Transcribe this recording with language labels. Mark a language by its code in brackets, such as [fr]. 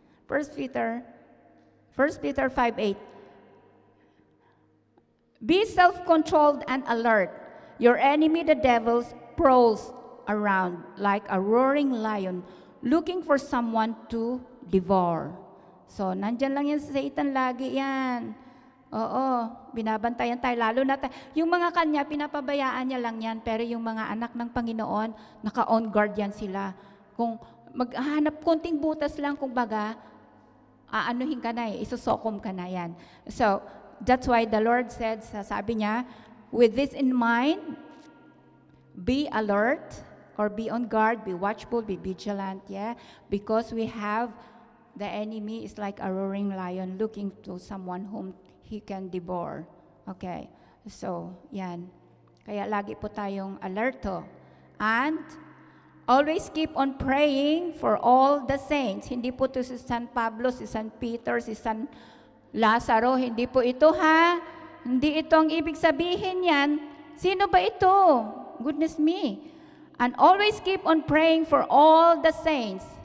[en] 1 Peter 5:8. Be self-controlled and alert. Your enemy, the devil, prowls around like a roaring lion, looking for someone to devour. [tl] So, nandyan lang yan sa Satan lagi yan. Oo, binabantayan tayo. Lalo na yung mga kanya, pinapabayaan niya lang yan. Pero yung mga anak ng Panginoon, naka-on guard yan sila. Kung maghanap konting butas lang, kung baga, aanuhin ka na isusokom ka na yan. [en] So, that's why the Lord said, sabi niya, with this in mind, be alert or be on guard, be watchful, be vigilant, yeah? Because we have, the enemy is like a roaring lion looking to someone whom he can devour. [tl] Okay, so, yan. Kaya lagi po tayong alerto. [en] And, always keep on praying for all the saints. [tl] Hindi po to si San Pablo, si San Peter, si San Lazaro, hindi po ito ha. Hindi ito ang ibig sabihin yan. Sino ba ito? Goodness me. [en] And always keep on praying for all the saints.